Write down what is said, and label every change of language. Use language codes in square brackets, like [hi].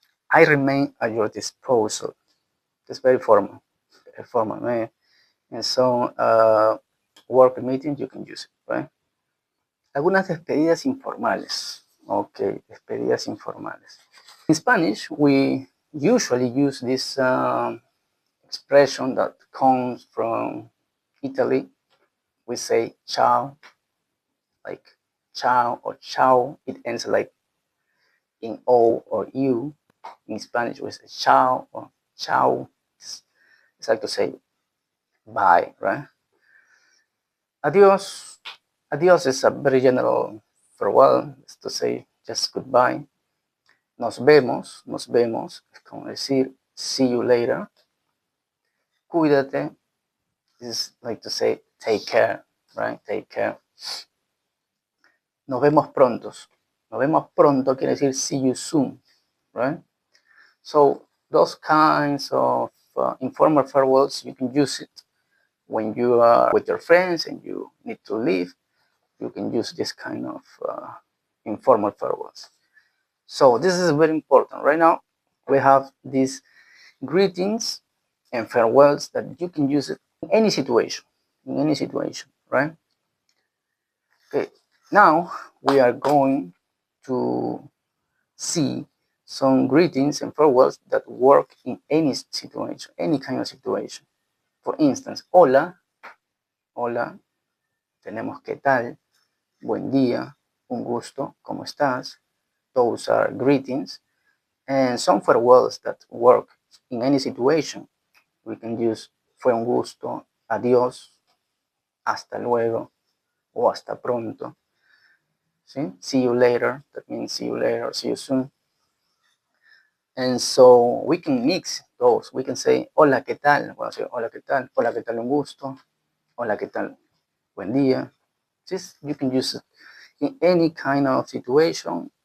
[en] I remain at your disposal. It's very formal. Very formal, right? And so, work meetings, you can use it, right? [es] Algunas despedidas informales. Okay, despedidas informales. [en] In Spanish, we usually use this expression that comes from Italy. We say ciao, like ciao or ciao. It ends like in O or U. In Spanish, we say ciao or ciao. It's like to say bye, right? Adios. Adios is a very general farewell. It's to say just goodbye. [es] Nos vemos. Es como decir [en] see you later. [es] Cuídate [en] is like to say take care, right? Take care. [es] Nos vemos prontos. Nos vemos pronto quiere decir [en] see you soon, right? So those kinds of informal farewells, you can use it when you are with your friends and you need to leave. You can use this kind of informal farewells. So this is very important. Right now, we have these greetings and farewells that you can use it in any situation, right? Okay, now we are going to see some greetings and farewells that work in any situation, any kind of situation. For instance, [es] hola, hola, tenemos qué tal, buen día, un gusto, ¿cómo estás? [en] those are greetings, and some farewells that work in any situation. We can use [es] fue un gusto, adiós, hasta luego, o hasta pronto. [en] See you later, that means see you later, see you soon. And so we can mix those. We can say, [es] hola, ¿qué tal? Bueno, [en] say, [es] hola, ¿qué tal? Hola, ¿qué tal? Un gusto. Hola, ¿qué tal? Buen día. [en] Just you can use it in any kind of situation.